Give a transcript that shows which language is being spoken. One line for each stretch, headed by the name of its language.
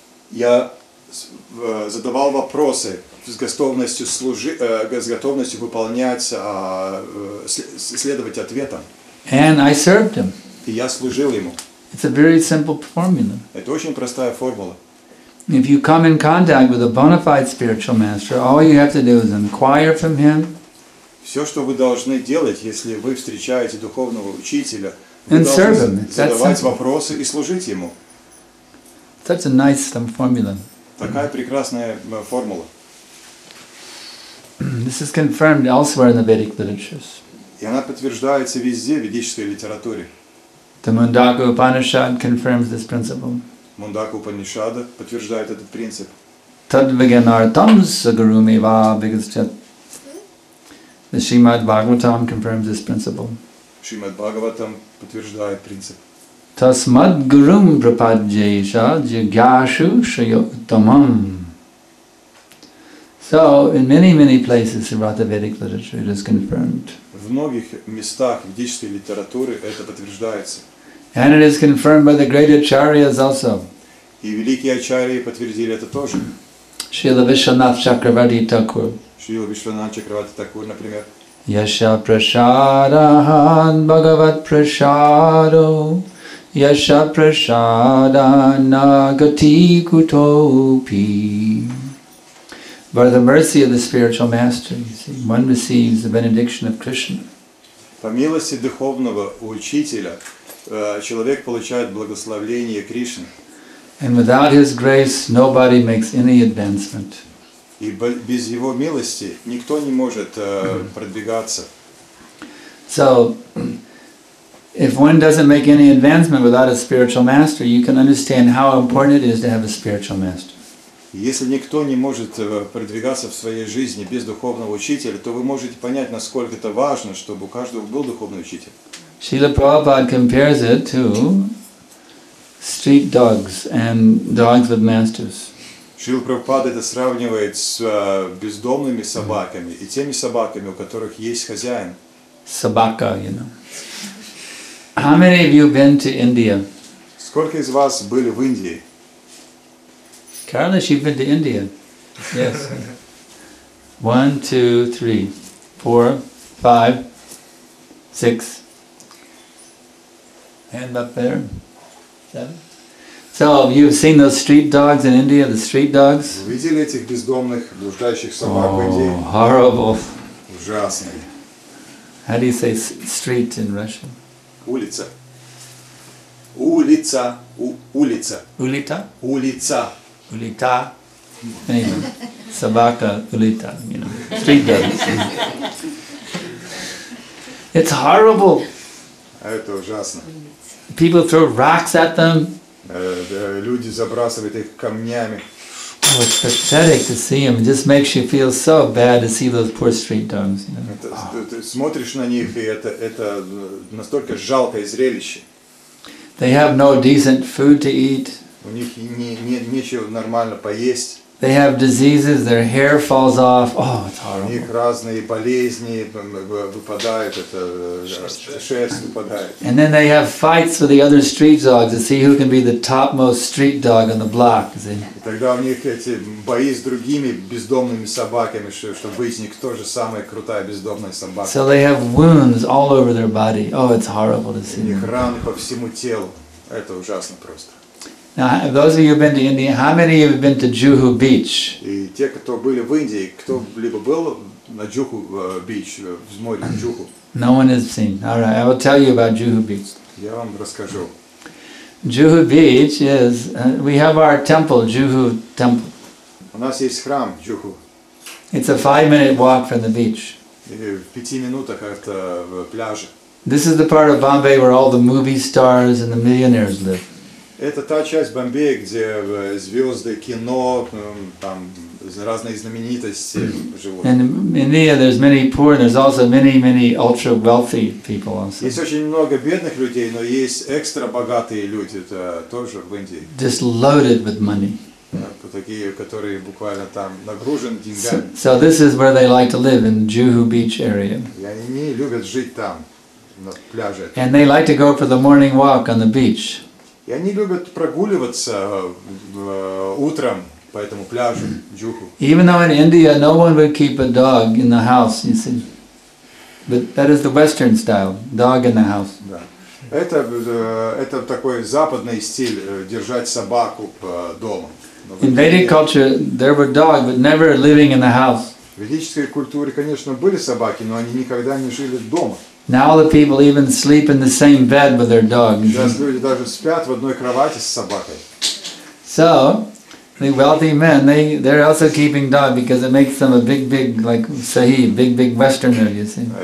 Russian: Я задавал вопросы с готовностью выполнять, следовать ответам.
English: And I served him.
Russian: И я служил ему.
English: It's a very simple formula.
Russian: Это очень простая формула.
English: If you come in contact with a bona fide spiritual master, all you have to do is inquire from him.
Russian: Все, что вы должны делать, если вы встречаете духовного учителя, вы должны задавать вопросы и служить ему.
English: Such a nice formula.
Russian: Такая прекрасная формула.
English: This is confirmed elsewhere in the Vedic literatures.
Russian: И она подтверждается везде в ведической литературе.
English: The Mundaka Upanishad confirms this principle.
Russian: Мундака Упанишада подтверждает этот принцип.
Sanskrit: Tadviganartam sagarumeva vigaschat.
English: The Srimad Bhagavatam confirms this principle.
Russian: Srimad Bhagavatam подтверждает принцип.
Sanskrit: Tasmad gurum prapadjesha jigyashu shayottamam.
English: So, in many places throughout the Vedic literature, it is confirmed.
Russian: В многих местах ведической литературы это подтверждается.
English: And it is confirmed by the great acharyas also.
Russian: И великие ачарьи подтвердили это тоже.
English: Srila Vishwanath Chakravarti Thakur.
Russian: Шрила Вишванат Чакраварти Такур, например.
Sanskrit: Yasha prasadahan bhagavat prasado. Yasha prasadana gati kutopi.
English: By the mercy of the spiritual master, you see, one receives the benediction of Krishna.
Russian: По милости духовного учителя человек получает благословение Кришны.
English: And without his grace, nobody makes any advancement.
Russian: И без его милости никто не может продвигаться.
English: So, if one doesn't make any advancement without a spiritual master, you can understand how important it is to have a spiritual master.
Russian: Если никто не может продвигаться в своей жизни без духовного учителя, то вы можете понять, насколько это важно, чтобы у каждого был духовный учитель.
English: Srila Prabhupada compares it to street dogs and dogs with masters.
Russian: Шрила Прабхупада это сравнивает с бездомными собаками и теми собаками, у которых есть хозяин.
English: Sabaka, you know. How many of you been to India?
Russian: Сколько из вас были в Индии?
English: Carlos, you've been to India. Yes. 1, 2, 3, 4, 5, 6. Hand up there. 7. So, you've seen those street dogs in India, the street dogs?
Russian: Вы видели этих бездомных, блуждающих собак в Индии?
English: Oh, horrible.
Russian: Ужасные.
English: How do you say street in Russian?
Russian: Улица. Улица. Улица. Ulita? Улица. Ulita.
English: Anyway, Sabaka, Ulita, you know, street dogs. It's horrible.
Russian: Это ужасно.
English: People throw rocks at them.
Russian: Люди забрасывают их камнями.
English: Oh, it's pathetic to see them. It just makes you feel so bad to see those poor street dogs. You know?
Russian: Ты смотришь на них, и это настолько жалкое зрелище.
English: They have no decent food to eat.
Russian: У них нечего нормально поесть.
English: They have diseases, their hair falls off. Oh, it's
Russian: У
English: horrible.
Russian: них разные болезни выпадают, шерсть выпадает.
English: And then they have fights with the other street dogs to see who can be the topmost street dog on the block. See?
Russian: И тогда у них эти бои с другими бездомными собаками, чтобы выяснить, кто же самая крутая бездомная собака.
English: So they have wounds all over their body. Oh, it's horrible to see.
Russian: У них раны по всему телу. Это ужасно просто.
English: Now, those of you who've been to India, how many of you have been to Juhu Beach?
Russian: И те, кто были в Индии, кто-либо был на Джуху бич, в море Джуху?
English: No one has seen. All right, I will tell you about Juhu Beach.
Russian: Я вам расскажу.
English: Juhu Beach is, we have our temple, Juhu Temple.
Russian: У нас есть храм Джуху.
English: It's a 5-minute walk from the beach.
Russian: И в 5 минутах от пляжа.
English: This is the part of Bombay where all the movie stars and the millionaires live.
Russian: Это та часть Бомбея, где звезды кино, там разные знаменитости живут.
English: And in India there's many poor and there's also many ultra wealthy people also.
Russian: Есть очень много бедных людей, но есть экстра богатые люди, это тоже в Индии.
English: Just loaded with money.
Russian: Такие, которые буквально там нагружены деньгами.
English: So this is where they like to live, in Juhu Beach area.
Russian: И они любят жить там, на пляже.
English: And they like to go for the morning walk on the beach.
Russian: И они любят прогуливаться утром по этому пляжу, Джуху.
English: Even though in India no one would keep a dog in the house, you see. But that is the Western style, dog in the house.
Russian: Да. Это такой западный стиль, держать собаку дома.
English: In Vedic culture, there were dogs, but never living in the house.
Russian: В ведической культуре, конечно, были собаки, но они никогда не жили дома.
English: Now the people even sleep in the same bed with their dogs.
Russian: Сейчас люди даже спят в одной кровати с собакой.
English: So, the wealthy men, they're also keeping dog because it makes them a big, like Sahib, big Westerner, you see.